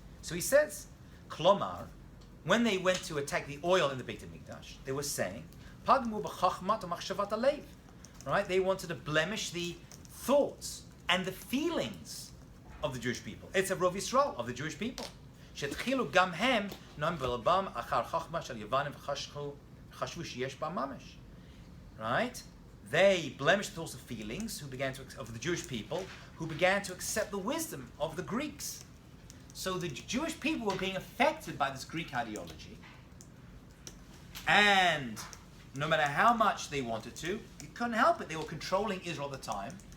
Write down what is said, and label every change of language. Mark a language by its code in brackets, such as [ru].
[en] So he says, Klomar, when they went to attack the oil in the Beit HaMikdash, they were saying, [he] Pagmu b'chachmat u'machshavat alev. [en] Right? They wanted to blemish the thoughts and the feelings of the Jewish people. It's a Rov Yisrael, of the Jewish people. [he] שהתחילו גם הם נועם בלבם אחר חוכמה של יוונים וחשבו שיש בה ממש. [en] Right? They blemished the thoughts of feelings of the Jewish people who began to accept the wisdom of the Greeks. So the Jewish people were being affected by this Greek ideology. And no matter how much they wanted to, you couldn't help it. They were controlling Israel at the time.